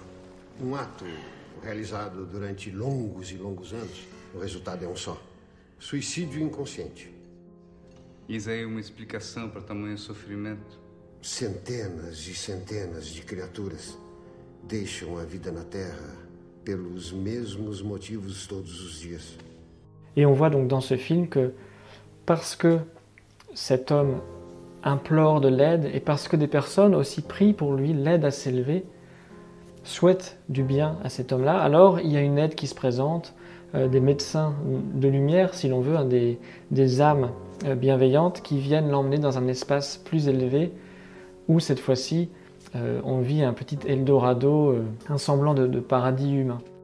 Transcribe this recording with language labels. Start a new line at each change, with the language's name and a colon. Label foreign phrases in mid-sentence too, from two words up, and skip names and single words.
Portuguese: Um ato realizado durante longos e longos anos, o resultado é um só: suicídio inconsciente. Isso aí é uma explicação para tamanho sofrimento. Centenas e centenas de criaturas deixam a vida na Terre pelos mesmos motivos todos os dias.
French: Et on voit donc dans ce film que parce que cet homme implore de l'aide et parce que des personnes aussi prient pour lui, l'aident à s'élever, souhaitent du bien à cet homme-là, alors il y a une aide qui se présente, des médecins de lumière, si l'on veut, des âmes bienveillantes qui viennent l'emmener dans un espace plus élevé où cette fois-ci, on vit un petit Eldorado, un semblant de paradis humain.